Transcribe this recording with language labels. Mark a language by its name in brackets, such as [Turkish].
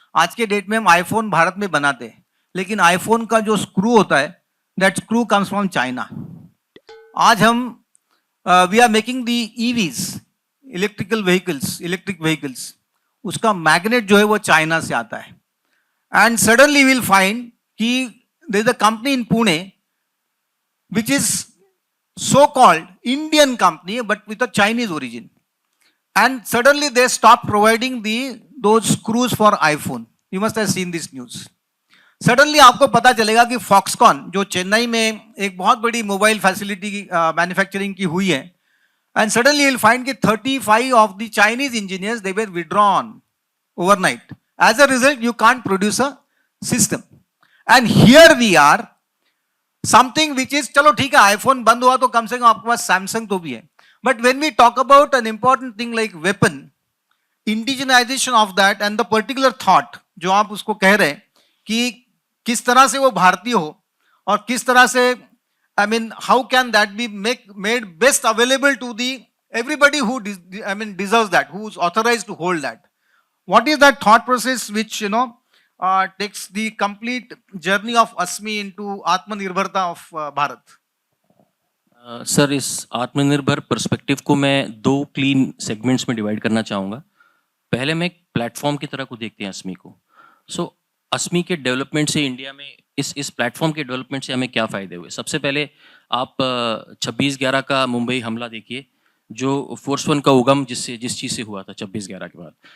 [Hindi] आज के डेट में हम आईफोन भारत में बनाते हैं, लेकिन आईफोन का जो स्क्रू होता है, [English] That screw comes from China. [Hindi] आज हम [English] we are making the EVs, [Hindi] electric vehicles, उसका मैग्नेट जो है वो चाइना से आता है। [English] And suddenly will find कि there is a company in Pune which is so-called Indian company but with a Chinese origin, and suddenly they stop providing those screws for iPhone. You must have seen this news. Suddenly [Hindi] आपको पता चलेगा कि Foxconn जो चेन्नई में एक बहुत बड़ी mobile facility की मैन्युफैक्चरिंग की हुई है, [English] and suddenly you'll find कि 35 of the Chinese engineers they were withdrawn overnight. As a result, you can't produce a system. And here we are, something which is, [Hindi] चलो ठीक है, iPhone बंद हुआ तो कम से कम आपके पास Samsung तो भी है. [English] But when we talk about an important thing like weapon, indigenization of that and the particular thought [Hindi] जो आप उसको कह रहे हैं कि किस तरह से [English] वो भारतीय हो और किस तरह से, I mean, how can that be made best available to the everybody who deserves that, who is authorized to hold that. What is that thought process which takes the complete journey of ASMI into Atmanirbharta of Bharat? [Hindi] Sir, इस आत्मनिर्भर perspective को मैं 2 clean segments में divide करना चाहूँगा. पहले मैं एक प्लेटफॉर्म की तरह को देखते हैं असमी को. सो असमी के डेवलपमेंट से इंडिया में इस प्लेटफॉर्म के डेवलपमेंट से हमें क्या फ़ायदे हुए. सबसे पहले आप 26/11 का मुंबई हमला देखिए, जो फोर्स 1 का उगम जिस चीज़ से हुआ था 26/11 के बाद.